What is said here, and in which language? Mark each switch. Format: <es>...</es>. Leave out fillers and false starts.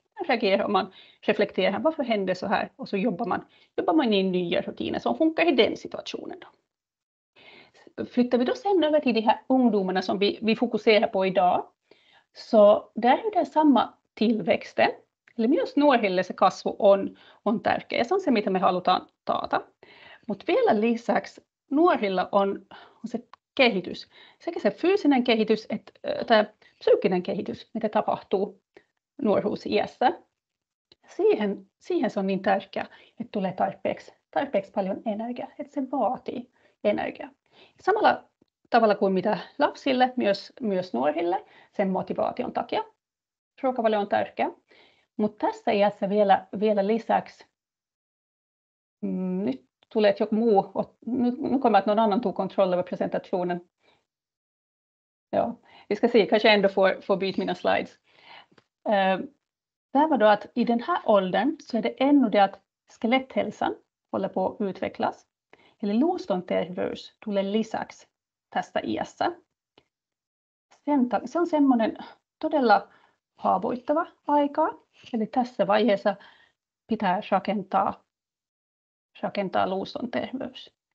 <sv>Man reagerar och man reflekterar, varför händer så här? Och så jobbar man in nya rutiner som funkar i den situationen då. Flyttar vi då sen över till de här ungdomarna som vi fokuserar på idag. Så där är det samma tillväxten.</sv> <fi>Eli myös nuorille se kasvu on tärkeä ja se on se, mitä me halutaan taata. Mutta vielä lisäksi nuorilla on se kehitys, sekä se fyysinen kehitys että psyykkinen kehitys, mitä tapahtuu nuoruusiässä. Siihen se on niin tärkeää, että tulee tarpeeksi paljon energiaa, että se vaatii energiaa. Samalla tavalla kuin mitä lapsille, myös nuorille sen motivaation takia. Ruokavalio on tärkeä. Mutta tässä iässä vielä lisäksi, nyt tulee että joku muu,</fi> <sv>nu kommer att någon annan tog kontroll över presentationen. Ja, vi ska se, kanske ändå får byta mina slides. Det var då att i den här åldern så är det ännu det att skeletthälsan håller på att utvecklas.</sv> <fi>Eli luuston terveys tulee lisäksi tästä iässä. Se on semmoinen todella haavoittava aika. Eli tässä vaiheessa pitää rakentaa luuston terveys.</fi>